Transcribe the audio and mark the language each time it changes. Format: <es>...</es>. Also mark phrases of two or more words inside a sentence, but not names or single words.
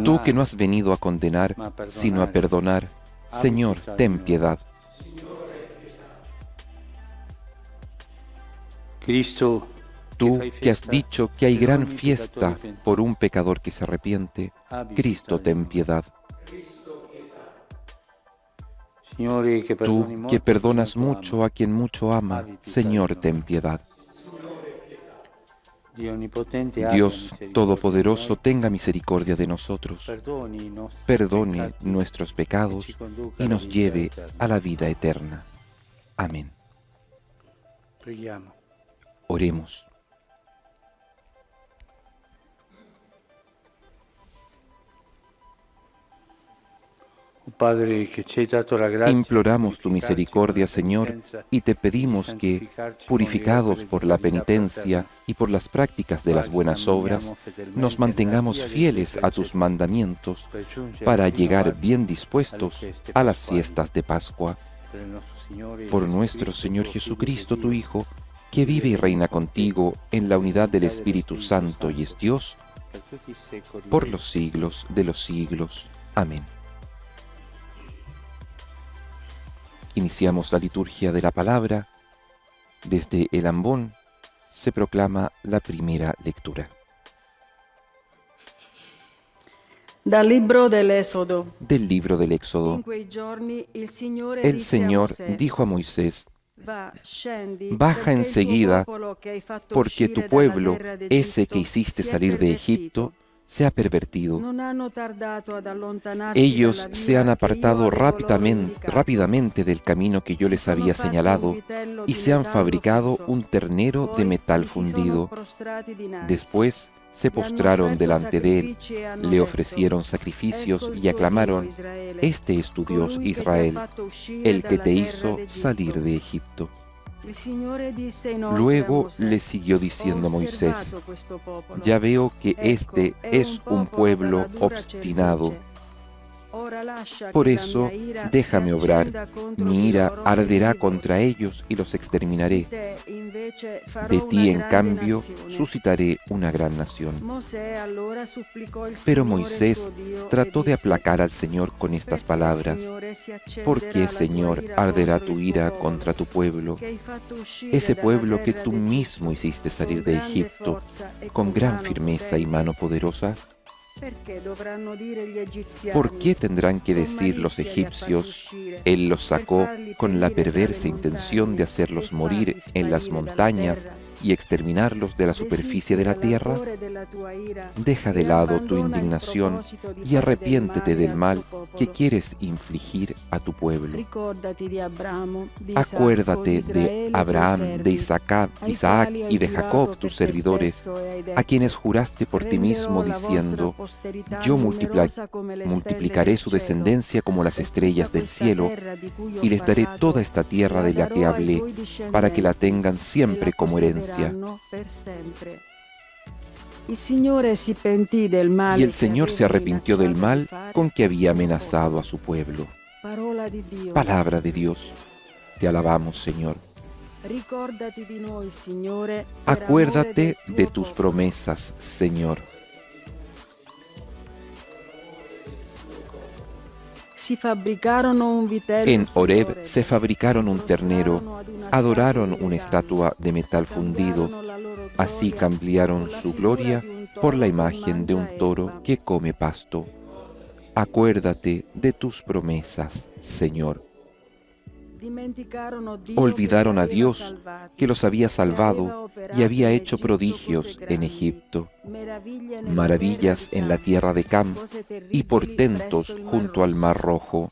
<es>Tú que no has venido a condenar, sino a perdonar, Señor, ten piedad. Cristo, Tú que has dicho que hay gran fiesta por un pecador que se arrepiente, Cristo, ten piedad.</es> <it>Signore, che perdoni</it> <es>Tú</es> <it>molto</it> <es>que perdonas</es> <it>a chi molto</it> <es>mucho ama. a quien mucho ama, Señor, ten piedad.</es> <it>Dio onnipotente, abbia</it> <es>Dios</es> <it>misericordia</it> <es>Todopoderoso,</es> <it>di noi,</it> <es>tenga misericordia de nosotros,</es> <it>perdoni i nostri</it> <es>perdone</es> <it>peccati</it> <es>nuestros pecados</es> <it>e ci conduca</it> <es>y</es> <it>alla</it> <es>nos</es> <it>vita</it> <es>lleve</es> <it>eterna.</it> <es>a la vida eterna. Amén.</es> <it>Preghiamo.</it> <es>Oremos.</es> <it>Oh Padre, che ci hai dato la grazia di</it> <es>Imploramos tu</es> <it>purificarci</it> <es>misericordia,</es> <it>con la</it> <es>Señor,</es> <it>penitenza</it> <es>y te pedimos y que,</es> <it>santificarci con</it> <es>purificados</es> <it>le</it> <es>por</es> <it>opere</it> <es>la</es> <it>di carità</it> <es>penitencia</es> <it>fraterna,</it> <es>y por las prácticas de las buenas obras, nos mantengamos fieles a tus mandamientos</es> <it>per giungere</it> <es>para</es> <it>fino</it> <es>llegar</es> <it>a-</it> <es>bien dispuestos</es> <it>alle feste</it> <es>a las</es> <it>pasquali.</it> <es>fiestas de Pascua.</es> <it>Per il nostro Signore</it> <es>Por</es> <it>Gesù</it> <es>nuestro</es> <it>Cristo,</it> <es>Señor</es> <it>tuo Figlio,</it> <es>Jesucristo,</es> <it>che</it> <es>tu</es> <it>Dio,</it> <es>Hijo, que vive y reina contigo en la unidad del Espíritu Santo y es Dios,</es> <it>per tutti i secoli</it> <es>por</es> <it>dei</it> <es>los siglos de los siglos. Amén. Iniciamos la liturgia de la palabra. Desde el ambón se proclama la primera lectura.</es> <it>Dal libro dell'Esodo.</it> <es>Del libro del Éxodo.</es> <it>In quei giorni il Signore</it> <es>El</es> <it>disse a</it> <es>Señor</es> <it>Mosè,</it> <es>dijo a Moisés:</es> <it>va, scendi,</it> <es>Baja</es> <it>perché il tuo</it> <es>enseguida,</es> <it>popolo che hai fatto</it> <es>porque</es> <it>uscire</it> <es>tu</es> <it>dalla</it> <es>pueblo,</es> <it>terra d'Egitto,</it> <es>ese que hiciste</es> <it>si è</it> <es>salir de</es> <it>pervertito.</it> <es>Egipto, se ha pervertido.</es> <it>Non hanno tardato ad allontanarsi</it> <es>Ellos</es> <it>dalla</it> <es>se</es> <it>via</it> <es>han</es> <it>che io</it> <es>apartado</es> <it>avevo loro indicato.</it> <es>rápidamente del camino que yo</es> <it>Si</it> <es>les</es> <it>sono</it> <es>había</es> <it>fatti</it> <es>señalado</es> <it>un vitello</it> <es>y</es> <it>di</it> <es>se han</es> <it>metallo</it> <es>fabricado</es> <it>fisso.</it> <es>un ternero de</es> <it>Poi</it> <es>metal</es> <it>gli si sono</it> <es>fundido.</es> <it>prostrati dinanzi.</it> <es>Después se</es> <it>Gli hanno</it> <es>postraron</es> <it>offerto</it> <es>delante de él,</es> <it>sacrifici e hanno</it> <es>le</es> <it>detto,</it> <es>ofrecieron sacrificios</es> <it>ecco il</it> <es>y</es> <it>tuo</it> <es>aclamaron:</es> <it>Dio, Israele,</it> <es>Este es tu Dios,</es> <it>colui che ti ha</it> <es>Israel,</es> <it>fatto uscire</it> <es>el que</es> <it>dalla</it> <es>te</es> <it>terra</it> <es>hizo</es> <it>d'Egitto.</it> <es>salir de Egipto.</es> <it>Il Signore disse inoltre a</it> <es>Luego</es> <it>Mosè,</it> <es>le siguió diciendo</es> <it>ho</it> <es>Moisés:</es> <it>osservato questo popolo.</it> <es>Ya veo que</es> <it>Ecco,</it> <es>este</es> <it>è</it> <es>es un pueblo</es> <it>dalla dura</it> <es>obstinado.</es> <it>cervice. Ora lascia</it> <es>Por</es> <it>che la</it> <es>eso,</es> <it>mia ira</it> <es>déjame</es> <it>si</it> <es>obrar.</es> <it>accenda contro</it> <es>Mi</es> <it>di</it> <es>ira</es> <it>loro e</it> <es>arderá</es> <it>li</it> <es>contra ellos y los</es> <it>Di</it> <es>exterminaré.</es> <it>te invece farò</it> <es>De</es> <it>una</it> <es>ti, en</es> <it>grande</it> <es>cambio,</es> <it>nazione.</it> <es>suscitaré una gran nación.</es> <it>Mosè allora supplicò il</it> <es>Pero</es> <it>Signore</it> <es>Moisés</es> <it>suo Dio</it> <es>trató</es> <it>e</it> <es>de</es> <it>disse,</it> <es>aplacar al Señor con estas</es> <it>"Perché,</it> <es>palabras:</es> <it>Signore, si accenderà</it> <es>¿Por qué,</es> <it>la tua</it> <es>Señor,</es> <it>ira</it> <es>arderá</es> <it>contro</it> <es>tu</es> <it>il</it> <es>ira</es> <it>tuo</it> <es>contra tu pueblo,</es> <it>che hai fatto uscire</it> <es>ese</es> <it>dalla</it> <es>pueblo que</es> <it>terra</it> <es>tú</es> <it>d'Egitto,</it> <es>mismo hiciste salir de</es> <it>con grande</it> <es>Egipto,</es> <it>forza e</it> <es>con gran</es> <it>mano</it> <es>firmeza y</es> <it>potente?</it> <es>mano poderosa?</es> <it>Perché dovranno dire gli egiziani,</it> <es>¿Por qué tendrán que</es> <it>con</it> <es>decir los</es> <it>malizia li ha fatti</it> <es>egipcios:</es> <it>uscire,</it> <es>Él los</es> <it>per</it> <es>sacó</es> <it>farli</it> <es>con la</es> <it>perire</it> <es>perversa</es> <it>dalle</it> <es>intención de</es> <it>montagne</it> <es>hacerlos</es> <it>e</it> <es>morir</es> <it>farli</it> <es>en las</es> <it>sparire dalla</it> <es>montañas</es> <it>terra?</it> <es>y exterminarlos de la superficie de la</es> <it>Desisti</it> <es>tierra?</es> <it>dall'ardore della tua ira</it> <es>Deja de</es> <it>e</it> <es>lado tu</es> <it>abbandona il</it> <es>indignación</es> <it>proposito di</it> <es>y</es> <it>fare</it> <es>arrepiéntete del</es> <it>al</it> <es>mal</es> <it>tuo</it> <es>que</es> <it>popolo.</it> <es>quieres infligir a tu pueblo.</es> <it>Ricordati di Abramo, di Isacco, di</it> <es>Acuérdate de</es> <it>Israele,</it> <es>Abraham,</es> <it>tuoi</it> <es>de</es> <it>servi,</it> <es>Isaac</es> <it>ai</it> <es>Isaac</es> <it>quali hai</it> <es>y de</es> <it>giurato</it> <es>Jacob,</es> <it>per</it> <es>tus</es> <it>te</it> <es>servidores,</es> <it>stesso e hai detto,</it> <es>a quienes juraste por ti mismo,</es> <it>renderò la vostra</it> <es>diciendo:</es> <it>posterità</it> <es>Yo</es> <it>numerosa come le stelle</it> <es>multiplicaré</es> <it>del</it> <es>su</es> <it>cielo,</it> <es>descendencia como las</es> <it>e</it> <es>estrellas</es> <it>tutta</it> <es>del</es> <it>questa</it> <es>cielo,</es> <it>terra di cui ho</it> <es>y les daré</es> <it>parlato,</it> <es>toda esta tierra de la que</es> <it>darò ai</it> <es>hablé,</es> <it>tuoi</it> <es>para que la</es> <it>discendenti,</it> <es>tengan</es> <it>e</it> <es>siempre</es> <it>la</it> <es>como herencia.</es> <it>possederanno per sempre. Il Signore si pentì del male</it> <es>Y el</es> <it>che</it> <es>Señor se</es> <it>aveva</it> <es>arrepintió del</es> <it>minacciato di</it> <es>mal</es> <it>fare</it> <es>con que</es> <it>al</it> <es>había</es> <it>suo</it> <es>amenazado</es> <it>popolo.</it> <es>a su pueblo.</es> <it>Parola di Dio.</it> <es>Palabra de Dios. Te alabamos, Señor.</es> <it>Ricordati di noi, Signore, per amore</it> <es>Acuérdate</es> <it>del tuo</it> <es>de tus</es> <it>popolo.</it> <es>promesas, Señor.</es> <it>Si fabbricarono un vitello</it> <es>En Horeb</es> <it>furore,</it> <es>se fabricaron</es> <it>si</it> <es>un ternero,</es> <it>prostrarono ad una</it> <es>adoraron</es> <it>statua di</it> <es>una</es> <it>legame,</it> <es>estatua de metal fundido,</es> <it>scambiarono la loro</it> <es>así</es> <it>gloria</it> <es>cambiaron</es> <it>con la</it> <es>su</es> <it>figura</it> <es>gloria</es> <it>di un</it> <es>por la</es> <it>toro che</it> <es>imagen de un</es> <it>mangia</it> <es>toro</es> <it>erba.</it> <es>que come pasto. Acuérdate de tus promesas, Señor. Olvidaron a Dios que los había salvado y había hecho prodigios en Egipto, maravillas en la tierra de Cam y portentos junto al Mar Rojo.</es>